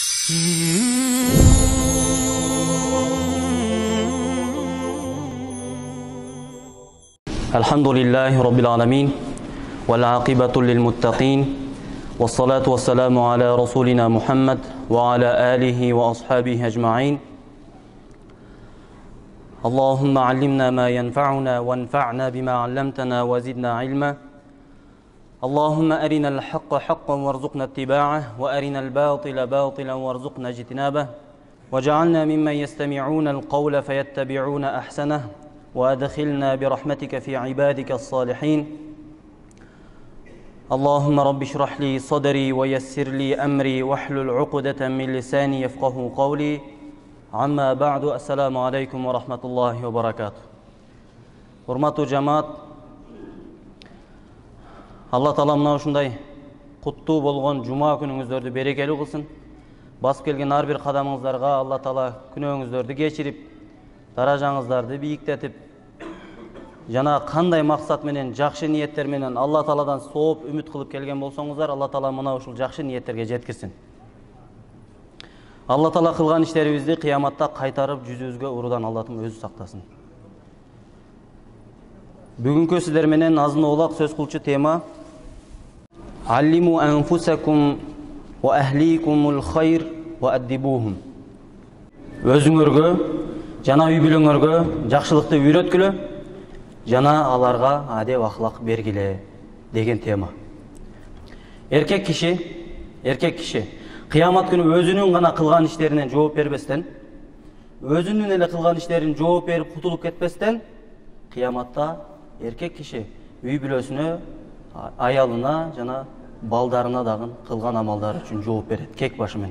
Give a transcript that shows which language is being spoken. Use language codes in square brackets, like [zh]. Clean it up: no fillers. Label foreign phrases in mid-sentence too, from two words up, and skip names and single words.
[ar] الحمد لله رب العالمين. والعاقبة للمتقين. والصلاة والسلام على رسولنا محمد وعلى آله وأصحابه أجمعين. اللهم علمنا ما ينفعنا وانفعنا بما علمتنا وزدنا علما. اللهم أرنا الحق حقا وارزقنا اتباعه وأرنا الباطل باطلا وارزقنا اجتنابه. واجعلنا ممن يستمعون القول فيتبعون أحسنه. وأدخلنا برحمتك في عبادك الصالحين اللهم رب اشرح لي صدري ويسر لي أمري واحلل عقدة من لساني يفقه قولي عما بعد السلام عليكم ورحمة الله وبركاته. [ky] Hurmatly жамаат, Алла Таала мына ушундай куттуу болгон жума күнүңүздөрдү берекелүү кылсын. Басып келген ар бир кадамыңыздарга Алла Таала күнөөңүздөрдү кечирип, даражаңыздарды бийиктетип, жана кандай максат менен, жакшы ниеттер менен Алла Тааладан сооп үмүт кылып келген болсоңуздар, Алла Таала мына ушул жакшы ниеттерге жеткирсин. Алла Таала кылган иштерибизди кыяматта кайтарып жүзүбүзгө урудан Аллатым өзү сактасын. Бүгүнкү сиздер менен азын оолак сөз кылчу тема [ar] علموا أنفسكم وأهليكم الخير وأدبوهم. [ky] Өзүңөргө жана үй бүлөңөргө жакшылыкты үйрөткүлө, жана аларга адеп ахлак бергиле деген тема. Эркек киши кыямат күнү өзүнүн гана кылган иштеринен жооп бербестен, өзүнүн эле кылган иштерин жооп берип кутулуп кетпестен, кыяматта эркек киши үй бүлөсүнө, аялына жана балдарына дагы кылган амалдары үчүн жооп берет, кек башы менен.